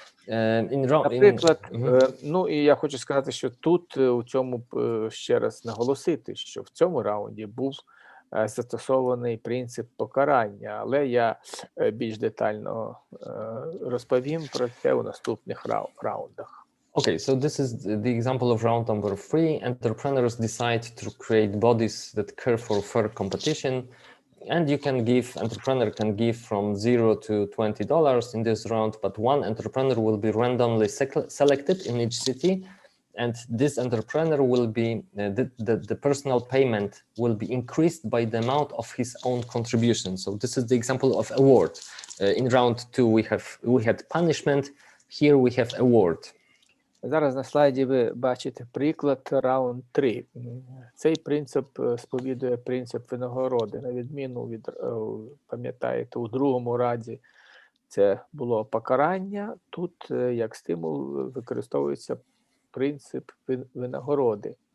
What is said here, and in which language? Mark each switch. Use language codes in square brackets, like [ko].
[uk] Наприклад, ну і я хочу сказати, що тут у цьому ще раз наголосити, що в цьому раунді був застосований принцип покарання, але я більш детально розповім про це у наступних раундах. [en] Okay, so this is the example of round number 3. Entrepreneurs decide to create bodies that care for fair competition, and entrepreneur can give from $0 to $20 in this round, but one entrepreneur will be randomly selected in each city, and this entrepreneur will be, the personal payment will be increased by the amount of his own contribution. So this is the example of award. In round 2 we had punishment, here we have award. [uk] Зараз на слайді ви бачите приклад раунд 3. Цей принцип сповідує принцип винагороди. На відміну від, пам'ятаєте, у другому раді це було покарання. Тут як стимул використовується принцип винагороди.